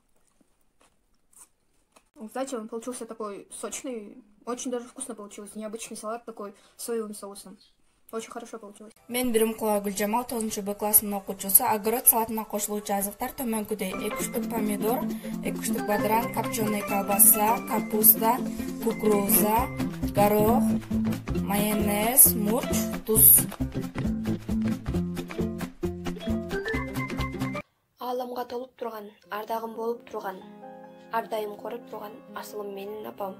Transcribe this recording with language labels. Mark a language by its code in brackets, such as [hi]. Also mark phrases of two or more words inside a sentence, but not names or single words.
[ru] Знаете, он получился такой сочный, очень даже вкусно получился. Необычный салат такой с соевым соусом. Очень хорошо получилось. [ky] Мен Биримкулова Гүлжамал 9-Б классынын окуучусу. Огород салатына кошулуучу азыктар төмөнкүдөй: 2 штук помидор, 2 штук бадран, [ru] копченый колбаса, [ky] капуста, кукуруза, горох, майонез, мурч, туз. Ааламга толуп турган, ардагым болуп турган, ар дайым коруп турган асылым менин апам.